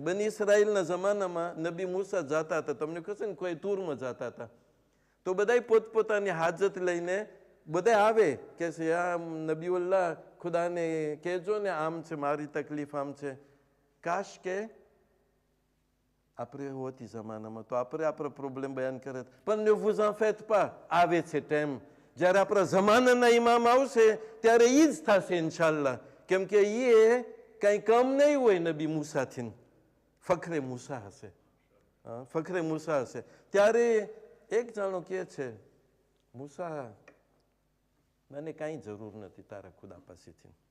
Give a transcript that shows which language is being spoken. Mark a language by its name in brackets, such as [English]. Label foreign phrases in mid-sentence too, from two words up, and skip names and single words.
[Gujarati] બની ઇસરાઈલના જમાનામાં નબી મૂસા જાતા હતા, તમને કહે છે ને કોઈ ટૂરમાં જાતા હતા, તો બધા પોતપોતાની હાજત લઈને બધા આવે કે છે આ નબીઉલ્લાહ ખુદાને કહેજો ને આમ છે, મારી તકલીફ આમ છે. કાશ કે આપણે હોતી જમાનામાં તો આપણે આપણો પ્રોબ્લેમ બયાન કરે, પણ ને [French] vous en faites pas, [Gujarati] આવે છે ટાઈમ જ્યારે આપણા જમાનાના ઇમામ આવશે ત્યારે એ જ થશે ઇન્શાલ્લાહ. કેમ કે એ કંઈ કમ નહીં હોય નબી મૂસાથી, ફખરે મૂસા હશે, ફખરે મૂસા હશે. ત્યારે એક જાણો કહે છે, મૂસા મને કાંઈ જરૂર નથી તારા ખુદા પાસેથી.